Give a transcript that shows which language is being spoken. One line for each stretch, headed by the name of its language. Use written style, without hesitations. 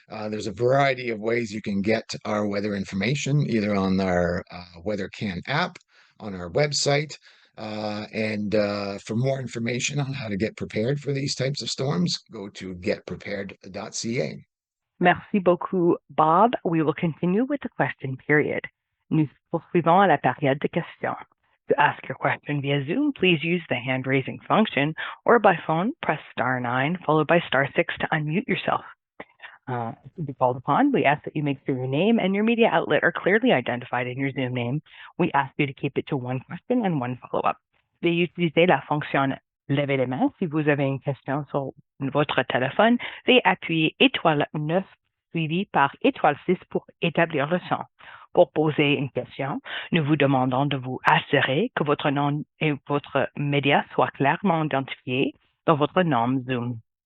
English: There's a variety of ways you can get our weather information, either on our WeatherCan app, on our website, and for more information on how to get prepared for these types of storms, go to getprepared.ca.
French: Merci beaucoup, Bob.
English: We will continue with the question period.
French: Nous poursuivons à la période de questions.
English: To ask your question via Zoom, please use the hand-raising function, or by phone, press *9 followed by *6 to unmute yourself. To be called upon, we ask that you make sure your name and your media outlet are clearly identified in your Zoom name. We ask you to keep it to one question and one follow-up.
French: Veuillez utiliser la fonction lever les mains si vous avez une question sur votre téléphone. Veuillez appuyer *9 suivi par *6 pour établir le son. Pour poser une question, nous vous demandons de vous assurer que votre nom et votre média soient clairement identifiés dans votre nom Zoom.